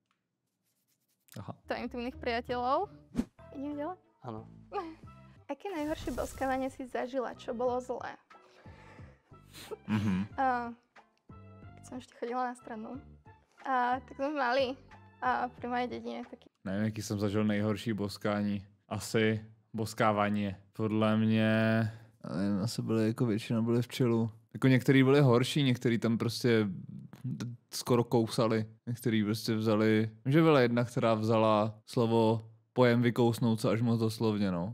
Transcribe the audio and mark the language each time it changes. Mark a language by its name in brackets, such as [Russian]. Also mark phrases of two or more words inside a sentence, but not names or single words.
[Slovak] to intimných priateľov. Ideme ďalej? Áno. Aké najhoršie boskávanie si zažila, čo bolo zlé? Keď som ešte chodila na stranu, tak sme mali pri mojej dedine taký... [Czech] Nevím, jaký jsem zažil nejhorší boskání. Asi boskávání. Podle mě, asi byly jako většina byly v čilu. Jako některý byly horší, některý tam prostě skoro kousali. Některý prostě vzali, že byla jedna, která vzala slovo pojem vykousnout se až moc doslovně, no.